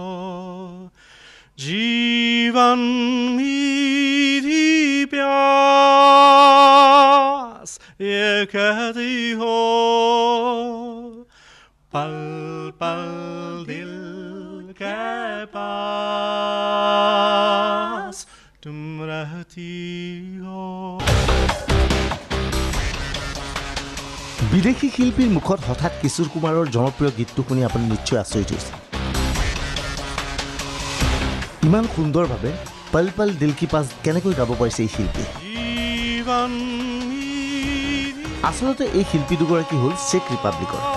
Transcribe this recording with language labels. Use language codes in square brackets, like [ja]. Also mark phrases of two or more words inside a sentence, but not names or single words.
[hi] जीवन मेरी प्यास ये कहती हो, पल पल दिल के पास तुम रहती हो। [as] বিদেশী শিল্পীৰ মুখত হঠাৎ কিশোৰ কুমাৰৰ জনপ্ৰিয় গীতটো শুনি আপুনি নিশ্চয় আচৰিত হৈছে। ইমান সুন্দৰভাৱে পল পল দিল কি পাছ কেনেকৈ গাব পাৰিছে এই শিল্পী? আচলতে এই শিল্পী দুগৰাকী হ'ল চেক ৰিপাব্লিকৰ।